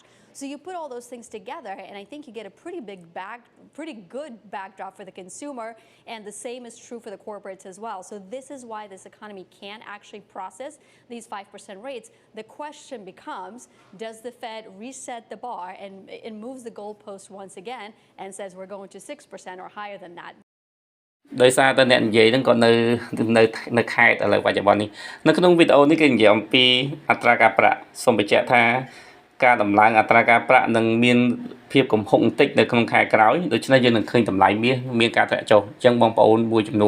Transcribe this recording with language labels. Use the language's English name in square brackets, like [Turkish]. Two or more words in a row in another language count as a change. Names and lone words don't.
[English] So you put all those things together, and I think you get a pretty good backdrop for the consumer, and the same is true for the corporates as well. So this is why this economy can actually process these 5% rates. The question becomes, does the Fed reset the bar and moves the goalpost once again and says we're going to 6% or higher than that? [Khmer] ដោយសារតែអ្នកនិយាយហ្នឹងក៏នៅខេត្តឥឡូវបច្ចុប្បន្ននេះនៅក្នុងវីដេអូនេះគេនិយាយអំពីអត្រាការប្រាក់សូមបញ្ជាក់ថាការដំឡើងអត្រាការប្រាក់នឹងមានភាពកំហុកបន្តិចនៅក្នុងខែក្រោយដូច្នេះយើងនឹងឃើញតម្លៃមាសមានការធ្លាក់ចុះអញ្ចឹងបងប្អូនមួយចំនួន